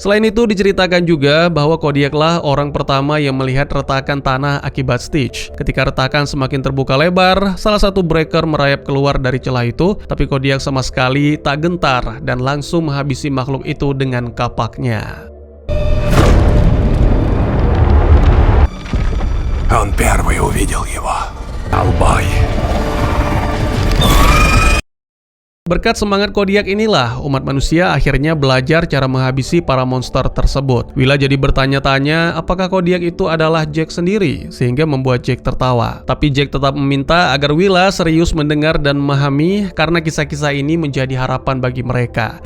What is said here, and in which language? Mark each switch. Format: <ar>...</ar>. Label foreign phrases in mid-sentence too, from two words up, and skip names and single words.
<id>Selain itu diceritakan juga bahwa Kodiaklah orang pertama yang melihat retakan tanah akibat Stitch. Ketika retakan semakin terbuka lebar, salah satu breaker merayap keluar dari celah itu, tapi Kodiak sama sekali tak gentar dan langsung menghabisi makhluk itu dengan kapaknya.</id> <ru>Он первый увидел его. Албай.</ru> <id>Berkat semangat Kodiak inilah, umat manusia akhirnya belajar cara menghabisi para monster tersebut. Willa jadi bertanya-tanya apakah Kodiak itu adalah Jack sendiri, sehingga membuat Jack tertawa. Tapi Jack tetap meminta agar Willa serius mendengar dan memahami karena kisah-kisah ini menjadi harapan bagi mereka.</id>